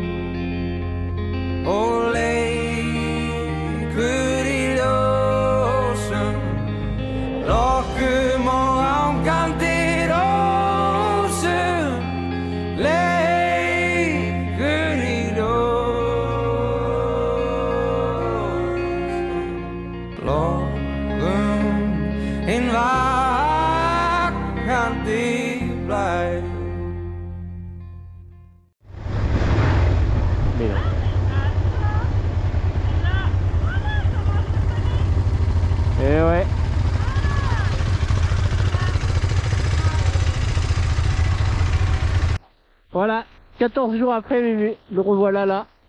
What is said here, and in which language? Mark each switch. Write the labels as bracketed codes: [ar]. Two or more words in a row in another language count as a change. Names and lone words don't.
[is] og leikur í ljósum, lokum og angandi rósum, leikur í ljósum, hinn vakandi blæ. [fr] Mira. Eh ouais. Voilà, 14 jours après, Mimi, le revoilà là.